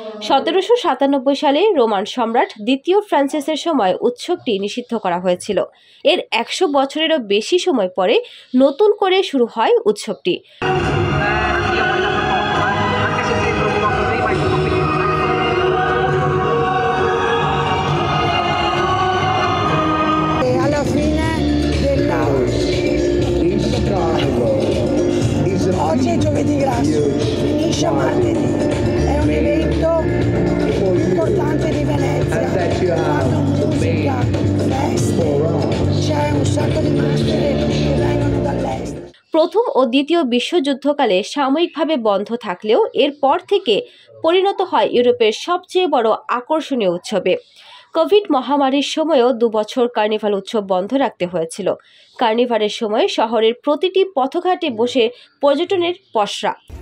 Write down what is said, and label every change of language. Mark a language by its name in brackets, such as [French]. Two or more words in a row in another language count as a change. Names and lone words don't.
[Bangla] 1797 সালে রোমান সম্রাট দ্বিতীয় ফ্রান্সিসের সময় উৎসবটি নিষিদ্ধ করা হয়েছিল। এর 100 বছরেরও বেশি সময় পরে নতুন করে শুরু হয় উৎসবটি। [Italian] Alla fine della... Oggi è giovedì grasso, finisce martedì. È un evento importante di Venezia. Fanno musica, feste, c'è un sacco di maschere che vengono dall'est. [Bangla] প্রথম ও দ্বিতীয় বিশ্বযুদ্ধকালে সাময়িকভাবে বন্ধ থাকলেও এরপর থেকে পরিণত হয় ইউরোপের সবচেয়ে বড় আকর্ষণীয় উৎসবে। কোভিড মহামারীর সময়ও 2 বছর কার্নিভাল উৎসব বন্ধ রাখতে হয়েছিল। কার্নিভালের সময় শহরের প্রতিটি পথঘাটে বসে পর্যটনের পসরা।